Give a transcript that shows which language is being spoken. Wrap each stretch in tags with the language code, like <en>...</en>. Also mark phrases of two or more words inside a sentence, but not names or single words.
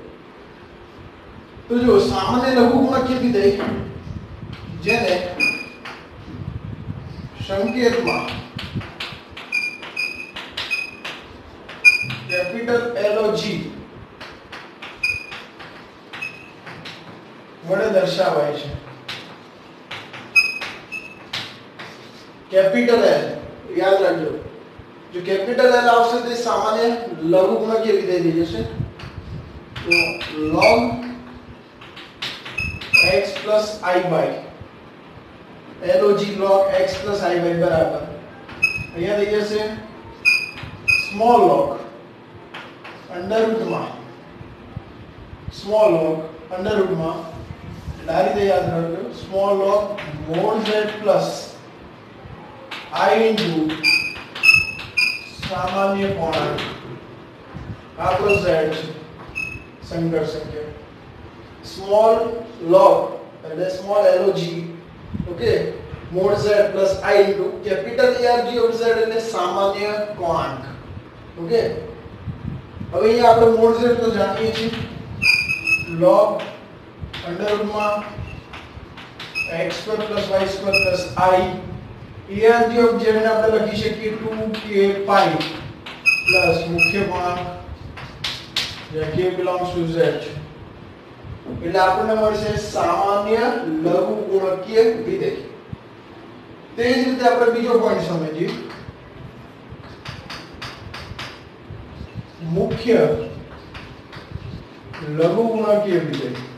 <gu>તો જો સામાન્ય લઘુગુણકીય વિધેય જેને સંકેતમાં કેપિટલ LOG વડે દર્શાવાય છે. કેપિટલ L યાદ રાખજો. જો કેપિટલ L આવશે તે સામાન્ય લઘુગુણકીય વિધેય થઈ જશે.</gu> <en>તો log x plus I by log log x plus I by</en> <gu>બરાબર અહીંયા થઈ જશે સ્મોલ log અંડર રૂટમાં સ્મોલ log અંડર રૂટમાં એટલે આ રીતે યાદ રાખજો સ્મોલ log</gu> <en>mod z plus I into</en> <gu>સામાન્ય પૂર્ણાંક આપણો z છે સંકર સંખ્યા. સ્મોલ log એટલે સ્મોલ log ઓકે</gu> <en>mod z plus I into capital ARG of z</en> <gu>એટલે સામાન્ય પૂર્ણાંક. ઓકે હવે અહીંયા આપણે mod z તો જાણીએ છીએ log અંડર રૂટમાં</gu> <en>x² plus y² plus I ARG of z</en> <gu>ને આપણે લખી શકીએ 2k pi પ્લસ મુખ્ય પૂર્ણાંક જ્યાં</gu> <en>k belongs to z</en> <gu>છે. એટલે આપણને મળશે સામાન્ય લઘુગુણકીય વિધેય. તે જ રીતે આપણે બીજો પોઈન્ટ સમજીએ મુખ્ય લઘુગુણકીય વિધેય.</gu>